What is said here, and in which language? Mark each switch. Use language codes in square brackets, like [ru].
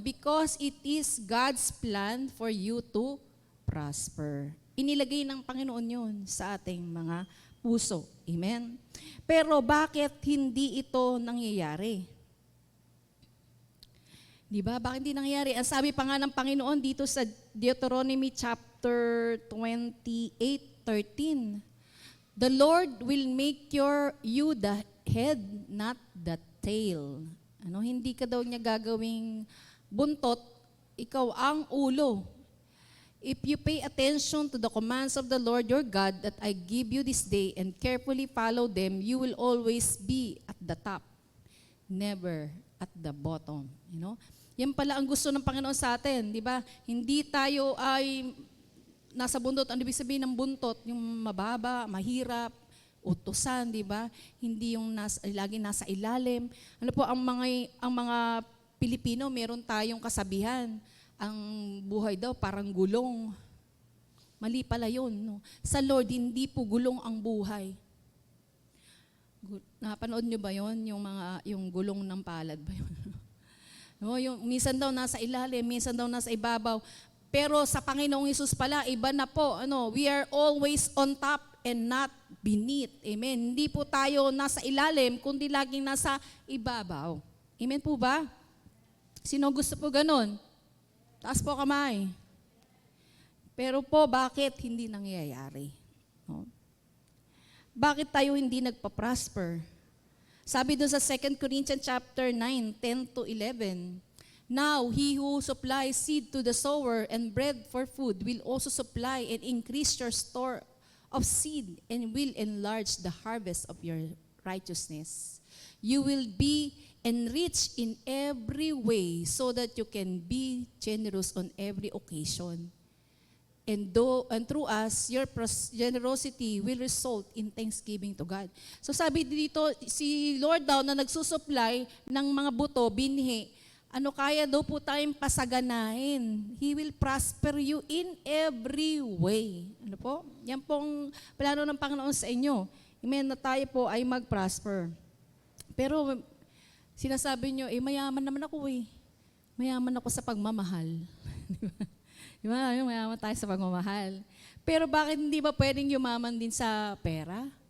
[en] Because it is God's plan for you to prosper. [tl] Inilagay ng Panginoon yun sa ating mga puso. Amen? Pero bakit hindi ito nangyayari? Di ba? Bakit hindi nangyayari? Ang sabi pa nga ng Panginoon dito sa [en] Deuteronomy chapter 28:13, the Lord will make you the head, not the tail. [tl] Ano, hindi ka daw niya gagawing buntot, ikaw ang ulo. [en] If you pay attention to the commands of the Lord your God that I give you this day and carefully follow them, you will always be at the top, never at the bottom. You know? [tl] Yan pala ang gusto ng Panginoon sa atin, di ba? Hindi tayo ay nasa buntot. Ano ibig sabihin ng buntot? Yung mababa, mahirap, utusan, di ba? Hindi yung lagi nasa ilalim. Ano po, ang mga Pilipino, meron tayong kasabihan. Ang buhay daw parang gulong. Mali pala yun. No? Sa Lord, hindi po gulong ang buhay. Napanood nyo ba yun? Yung gulong ng palad ba yun? No, yung minsan daw nasa ilalim, minsan daw nasa ibabaw. Pero sa Panginoong Hesus pala, iba na po. [en] We are always on top and not beneath. [tl] Amen. Hindi po tayo nasa ilalim, kundi laging nasa ibabaw. Amen po ba? Sino gusto po ganun? Taas po kamay. Pero po, bakit hindi nangyayari? No? Bakit tayo hindi nagpa-prosper? Sabi doon sa [en] 2 Corinthians chapter 9, 10-11, now, he who supplies seed to the sower and bread for food will also supply and increase your store of seed and will enlarge the harvest of your righteousness. You will be enriched in every way so that you can be generous on every occasion. And through us, your generosity will result in thanksgiving to God. [tl] So sabi dito, si Lord daw na nagsusupply ng mga buto, binhi, kaya daw po tayong pasaganahin. [en] He will prosper you in every way. [tl] Ano po? Yan pong plano ng Panginoon sa inyo. Amen, na tayo po ay mag-prosper. Pero sinasabi nyo, mayaman naman ako eh. Mayaman ako sa pagmamahal. Di ba? Mayaman tayo sa pagmamahal. Pero bakit hindi ba pwedeng yumaman din sa pera?